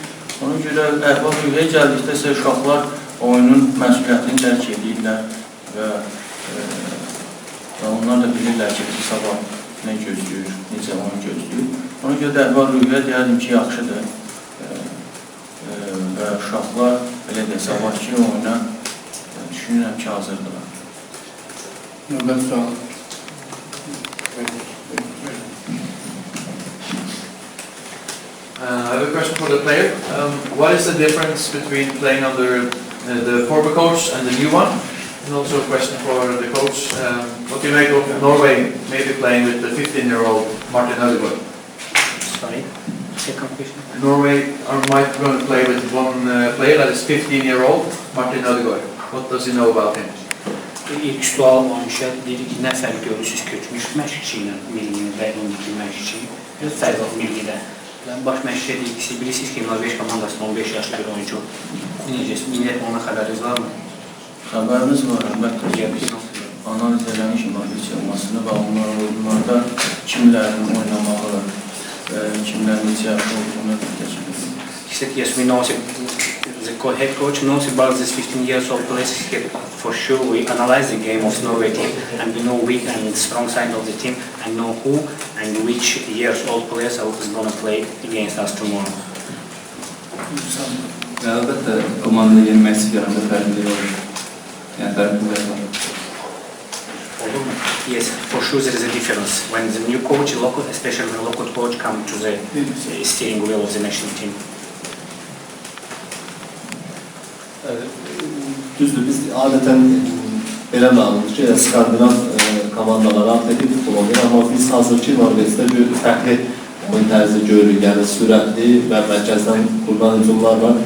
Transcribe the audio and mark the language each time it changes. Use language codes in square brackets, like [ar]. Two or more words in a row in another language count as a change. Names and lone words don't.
[az] Ona görə əhval-ruhiyyəyə gəldikdə isə uşaqlar oyunun məsuliyyətini dərk edirlər və onlar da bilirlər ki, Sabah nə gözləyir, necə onu gözləyir. Ona görə də əhval-ruhiyyə deyərdim ki, yaxşıdır və uşaqlar belə deyək, sabahki oyuna düşünürəm ki, hazırdılar. Növbət sual. [en] I have a question for the player. What is the difference between playing under the former coach and the new one? And also a question for the coach. What do you make of Norway maybe playing with the 15-year-old Martin Ødegaard? Sorry, second question. Norway might going to play with one player that is 15-year-old Martin Ødegaard. What does he know about him? [az] İlk sual olmuşa dedik ki, nə fərq görürsünüz köçmüş məşqçi ilə millinin və indiki məşqçi? Fərq var millidə. Baş məşqçi dedik ki, bilirsiniz ki, Norveç komandasında 15 yaşlı bir oyuncu. Necəsiz, millət ona xəbəriniz var mı? Xəbərimiz var, əlbəttə ki, analiz eləmişim Norveç olmasını və onlarda kimlərin oynamağı və kimlərin necə olduğunu biləcək. [en] He said, yes, we know, the head coach knows about this 15 years old players. For sure, we analyze the game of Norway team and we know weak and strong side of the team and know who and which years old players are going to play against us tomorrow. [az] Əlbəttə, komanda yenilməsi görəndə fərqli olur. Yəni, fərqli var. [en] Yes, for sure there is a difference. When the new coach, especially the local coach, comes to the steering wheel of the national team. [az] Düzdür, biz adətən belə məlumatdır ki, Skandinav komandalara atletik futbol olur, amma biz hazırki Norveçdə bir fərqli oyun tərzi görürük, yəni sürətli və mərkəzdən qurulan hücumlar var.